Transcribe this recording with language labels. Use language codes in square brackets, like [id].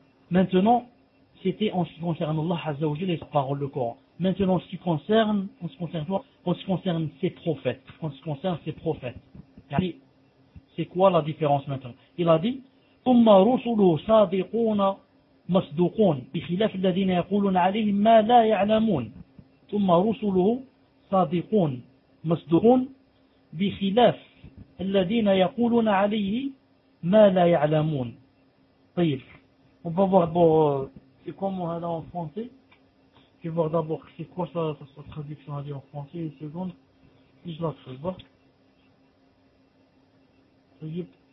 [fr] Maintenant, c'était en ce qui concerne Allah Azza wa Jalla et ses paroles de Coran. Maintenant, en ce qui concerne ses prophètes. En ce qui concerne ses prophètes. C'est quoi la différence maintenant? Il a dit, [ar] ثم رسله صادقون مصدقون بخلاف الذين يقولون عليهم ما لا يعلمون ثم رسله صادقون مصدقون بخلاف الذين يقولون عليه ما لا يعلمون. [fr] طيب on va voir d'abord c'est comment elle est en français. Je vais voir d'abord c'est quoi sa traduction en français. Une seconde, je la fais voir. طيب.